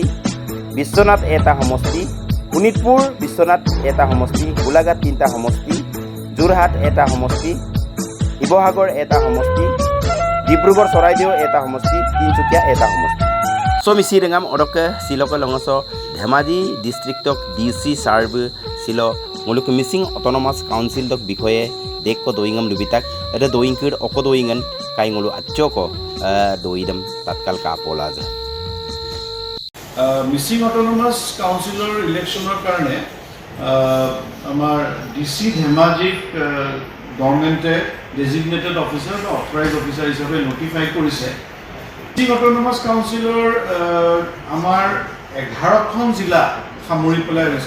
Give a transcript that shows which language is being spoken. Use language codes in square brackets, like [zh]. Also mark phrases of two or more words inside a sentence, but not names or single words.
[mrg] Bishwanath 1 homosti Unitpur Bishwanath 1 homosti Golaghat 3 homosti Jorhat 1 homosti Shiৱসাগৰ 1 homosti Dibrugarh Charaideo 1 homosti Tinsukia 1 homosti so misi dengan odoke siloka longoso Dhemaji districtok DC serve silo muluk missing autonomous council dok bikoye dekko doingam lubitak ada doingkir oko doingan kai ngulu achoko doidam tatkal ka polaje [as] মিচিং অটোনমাস কাউন্সিলৰ ইলেকশ্যনৰ কাৰণে আমাৰ ডিচি ধেমাজিক গভৰ্ণমেণ্টে [en] designated officer [as] বা [en] authorise officer [as] হিচাপে নটিফাই কৰিছে। মিচিং অটোনমাস কাউন্সিলৰ আমাৰ 11খন জিলা সামৰি পেলাই হৈছে।